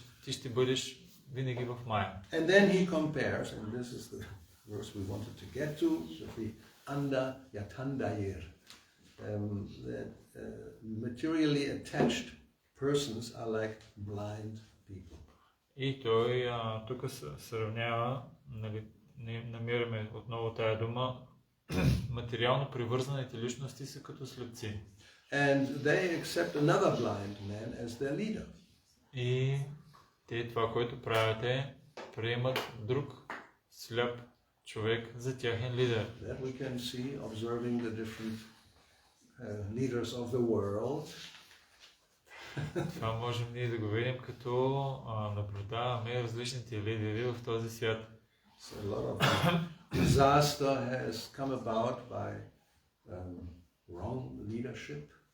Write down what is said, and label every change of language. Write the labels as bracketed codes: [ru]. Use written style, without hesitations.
[bg] Ти ще бъдеш винаги в Майя. [en] And then he compares, and this is the verse we wanted to get to, the anda yatandayir, that materially attached persons are like blind people. [bg] И той тук сравнява, нали, намираме отново тая дума, материално привързаните личности са като слепци. [en] And they accept another blind man as their leader. [bg] И те това, което правят е, приемат друг сляп човек за тяхен лидер. [en] That we can see observing the different leaders of the world. [bg] Това можем ние да го видим, като наблюдаваме различните лидери в този свят. [en] So a lot of disaster has come about by wrong leadership.